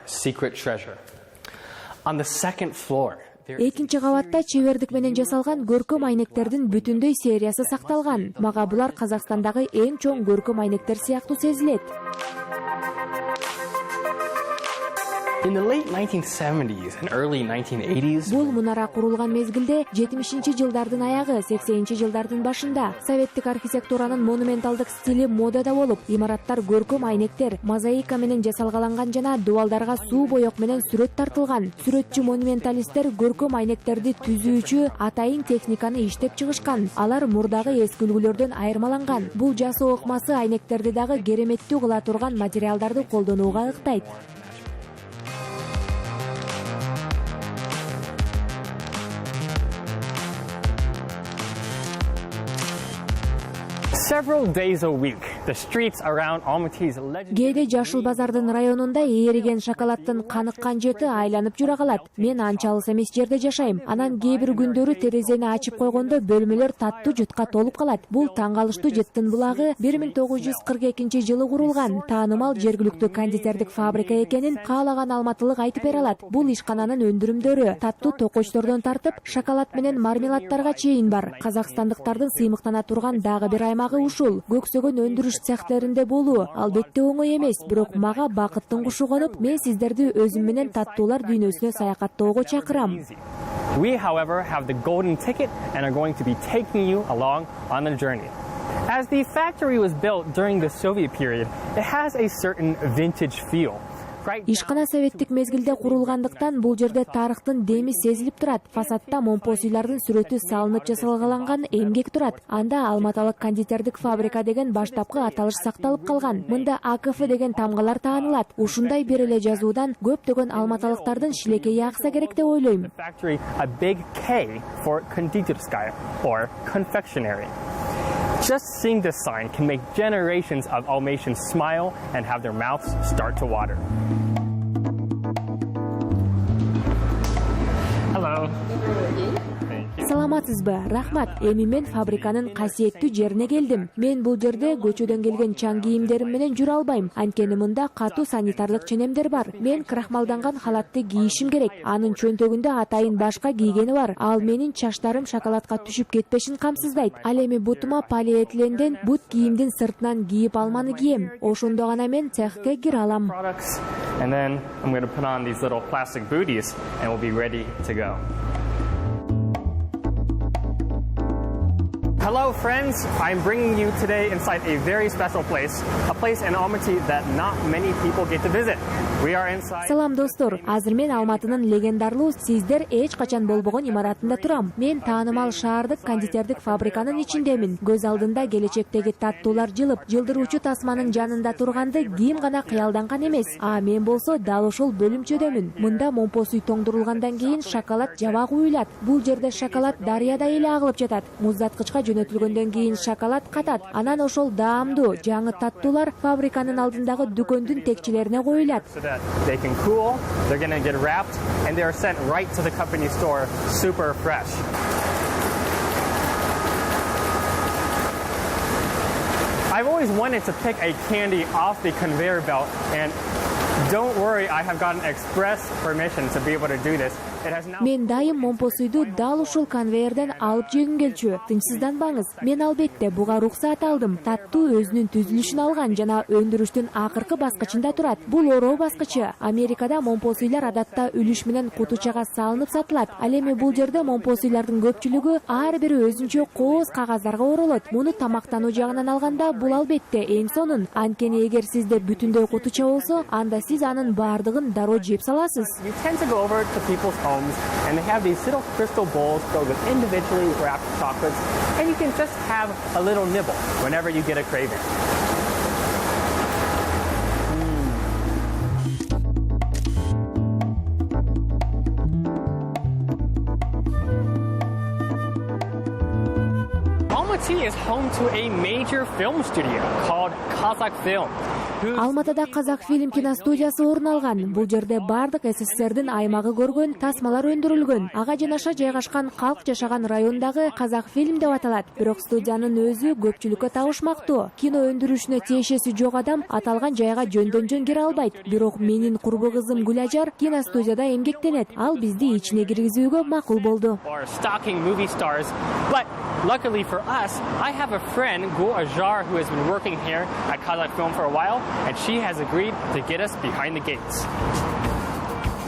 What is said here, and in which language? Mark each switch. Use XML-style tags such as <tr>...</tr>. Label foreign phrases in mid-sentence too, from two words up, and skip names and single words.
<ky>Экинчи кабатта чебердик менен жасалган көркөм айнектердин бүтүндөй сериясы сакталган. Мага булар Казакстандагы эң чоң көркөм айнектер сыяктуу сезилет.</ky> <en>In the late 1970s and early 1980s,</en> <ky>Бул мунара курулган мезгилде 70-жылдардын аягы, 80-жылдардын башында советтик архитектуранын монументалдык стили модада болуп, имараттар көркөм айнектер, мозаика менен жасалгаланган жана дубалдарга суу боек менен сүрөт тартылган. Сүрөтчү монументалисттер көркөм айнектерди түзүүчү атайын техниканы иштеп чыгышкан. Алар мурдагы эски үлгүлөрдөн айырмаланган. Бул жасоо ыкмасы айнектерди дагы кереметтүү кыла турган материалдарды колдонууга ыктайт.</ky> <en>several days a week, the streets around Almaty's legendary...</en> <ky>Кээде Жашыл базардын районунда ээриген шоколадтын каныккан жети айланып жүрө калат. Мен анча алыс эмес жерде жашайм. Анан кээ бир күндөрү терезени ачып койгондо бөлмөлөр таттуу жутка толуп калат. Бул таң калыштуу жеттин булагы 1942-жылы курулган. Таанымал жергиликтүү кондитердик фабрика экенин каалаган алматылык айтып бере алат. Бул ишкананын өндүрүмдөрү таттуу токочтордон тартып, шоколад менен мармеладтарга чейин бар. Казакстандыктардын сыймыктана турган дагы бир аймагы ушул. Көксөгөн өндүрүш цехтеринде болуу албетте оңой эмес, бирок мага бакыттын кушу конуп, мен сиздерди өзүм менен таттуулар дүйнөсүнө саякаттоого чакырам.</ky> <en>We, however, have the golden ticket and are going to be taking you along on the journey. As the factory was built during the Soviet period, it has a certain vintage feel.</en> <ky>Ишкана советтик мезгилде курулгандыктан бул жерде тарыхтын деми сезилип турат. Фасадта момпосуйлардын сүрөтү салынып жасалгаланган эмгек турат. Анда алматылык кондитердик фабрика деген баштапкы аталыш сакталып калган. Мында АКФ деген тамгалар таанылат. Ушундай бир эле жазуудан көптөгөн алматылыктардын шилекейи акса керек деп ойлойм.</ky> <en>A big K for кондитерская or confectionery. Just seeing this sign can make generations of Almatians smile and have their mouths start to water. Hello.</en> <ky>Саламатсызбы? Рахмат. Эми мен фабриканын касиеттүү жерине келдим. Мен бул жерде көчөдөн келген чаң кийимдерим менен жүрө албайм. Анткени мында катуу санитарлык ченемдер бар. Мен крахмалданган халатты кийишим керек. Анын чөнтөгүндө атайын башка кийгени бар. Ал менин чачтарым шоколадка түшүп кетпешин камсыздайт. Ал эми бутума полиэтиленден бут кийимдин сыртынан кийип алманы кием. Ошондо гана мен цехке кире алам.</ky> <en>And then I'm going to put on these little plastic booties and we'll be ready to go. Hello friends, I'm bringing you today inside a very special place, a place in Almaty that not many people get to visit. We are inside...</en> <ky>Салам достор, азыр мен Алматынын легендарлуу сиздер эч качан болбогон имаратында турам. Мен таанымал шаардык кондитердик фабриканын ичиндемин. Көз алдында келечектеги таттуулар жылып, жылдыруучу тасманын жанында турганды ким гана кыялданган эмес. А мен болсо дал ошол бөлүмчөдөмүн. Мында момпосуй тоңдурулгандан кийин шоколад жаба куюлат. Бул жерде шоколад дарыяда эле агылып жатат. Муздаткычка жөнөтүлгөндөн кийин шоколад катат. Анан ошол даамдуу жаңы таттуулар фабриканын алдындагы дүкөндүн текчелерине коюлат.</ky> <en>They can cool, they're going to get wrapped, and they are sent right to the company store super fresh. I've always wanted to pick a candy off the conveyor belt, and don't worry, I have gotten express permission to be able to do this.</en> <ky>Мен дайым момпосуйду дал ушул конвейерден алып жегим келчү. Тынчсызданбаңыз. Мен албетте буга уруксат алдым. Таттуу өзүнүн түзүлүшүн алган жана өндүрүштүн акыркы баскычында турат. Бул ороо баскычы. Америкада момпосуйлар адатта үлүш менен кутучага салынып сатылат. Ал эми бул жерде момпосуйлардын көпчүлүгү ар бири өзүнчө кооз кагаздарга оролот. Муну тамактануу жагынан алганда бул албетте эң сонун. Анткени эгер сизде бүтүндөй кутуча болсо, анда сиз анын баардыгын дароо жеп саласыз.</ky> <en>And they have these little crystal bowls filled with individually wrapped chocolates, and you can just have a little nibble whenever you get a craving. Almaty is home to a major film studio called Kazakhstan.</en> <ky>Алматыда Казакфильм киностудиясы орун алган. Бул жерде бардык СССРдин аймагы көргөн тасмалар өндүрүлгөн. Ага жанаша жайгашкан калк жашаган райондагы Казакфильм деп аталат. Бирок студиянын өзү көпчүлүккө табышмактуу. Кино өндүрүшүнө тиешеси жок адам аталган жайга жөндөн-жөн кире албайт. Бирок менин курбу кызым Гүлажар киностудияда эмгектенет. Ал бизди ичине киргизүүгө макул болду.</ky> <en>Luckily for us, I have a friend, Gul Ajar, who has been working here at Kazakhstan for a while, and she has agreed to get us behind the gates.</en>